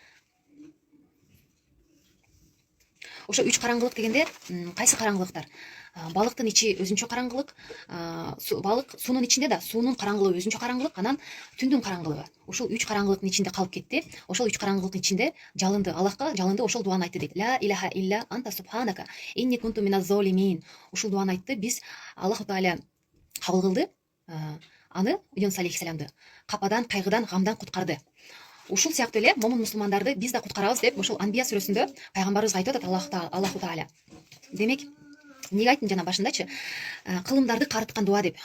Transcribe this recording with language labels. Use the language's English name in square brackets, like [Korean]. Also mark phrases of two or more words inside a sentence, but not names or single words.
[Kyrgyz] Ошо 3 караңгылык дегенде кайсы караңгылыктар? Балыктын ичи өзүнчө караңгылык, балык суунун ичинде да суунун караңгылыгы өзүнчө караңгылык, анан түндүн караңгылыгы. Ушул 3 караңгылыктын ичинде калып кетти. Ошол 3 караңгылыктын ичинде жалынды. Аллахка жалынды, ошол дуаны айтты дейт. [Arabic] لا إله إلا أنت سبحانك إني كنت من الظالمين. [Kyrgyz] Ушул дуаны айтты. Биз Аллаху Таала кабыл кылды. Аны Юнус алейхиссаламды кападан, кайгыдан, гамдан куткарды. Ушул сыяктуу эле момун мусулмандарды биз да куткарабыз деп ошол Анбия сүрөсүндө пайгамбарыбыз айтып атат Аллаху Таала. Демек, эмнеге айттым жана башындачы, кылымдарды карыткан дуа деп.